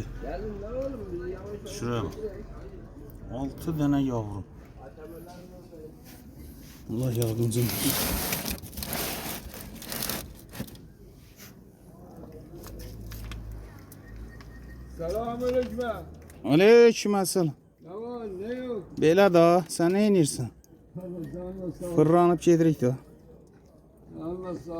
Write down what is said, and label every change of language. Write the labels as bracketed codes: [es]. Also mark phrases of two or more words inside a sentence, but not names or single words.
[tr] Şuraya bak. 6 tane yavru. Allah yardımcım olsun. Selamünaleyküm. Aleykümselam. Ne var ne yok? [az] Belə da, sən nə edirsən? Allah sağ ol. Fırlanıb gedirik də. Allah sağ ol.